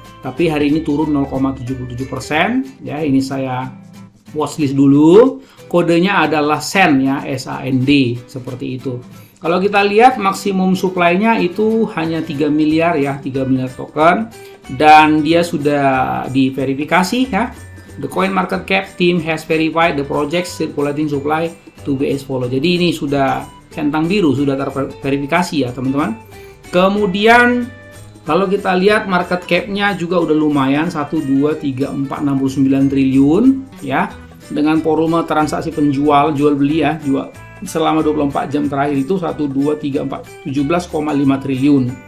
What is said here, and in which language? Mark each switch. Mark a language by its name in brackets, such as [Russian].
[Indonesian] Tapi hari ini turun 0,77% ya. Ini saya watchlist dulu. Kodenya adalah SAND ya, SAND seperti itu. Kalau kita lihat maksimum supply-nya itu hanya 3 miliar ya, 3 miliar token, dan dia sudah diverifikasi ya. [English] The coin market cap team has verified the project circulating supply to be as follow. [Indonesian] Jadi ini sudah centang biru, sudah terverifikasi ya teman-teman. Kemudian kalau kita lihat market cap-nya juga udah lumayan, 1, 2, 3, 4, 69 triliun ya. Dengan volume transaksi penjual, jual beli ya, selama 24 jam terakhir itu 1, 2, 3, 4, 17,5 triliun.